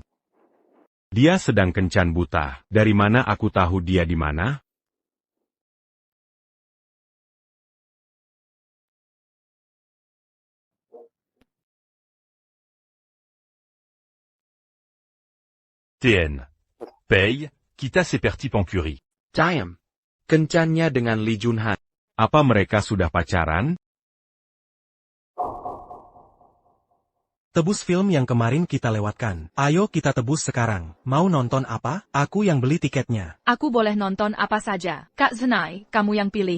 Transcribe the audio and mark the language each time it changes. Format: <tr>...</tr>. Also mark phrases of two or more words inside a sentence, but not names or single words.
<id>Dia sedang kencan buta. Dari mana aku tahu dia di mana? TN. Paye, quitta ses parties en curie. Diam. Kencannya dengan Li Junhan. Apa mereka sudah pacaran? Tebus film yang kemarin kita lewatkan. Ayo kita tebus sekarang. Mau nonton apa? Aku yang beli tiketnya. Aku boleh nonton apa saja. Kak Zenai, kamu yang pilih.</id>